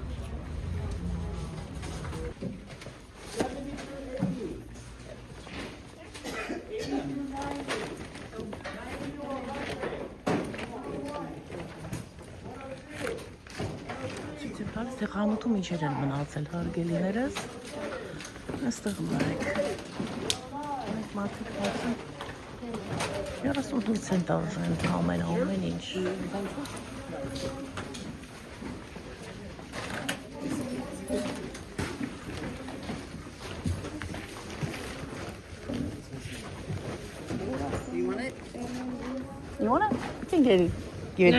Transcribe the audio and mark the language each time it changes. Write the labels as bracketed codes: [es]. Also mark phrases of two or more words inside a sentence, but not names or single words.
[hy] Թե խանութում ինչեր են մնացել հարգելիներս, այստեղ նայեք, այդ մարդիկ բացում 35 ցենտ արժեն ամեն ինչ։ [en] You want it? You want it? You can get it. Give it.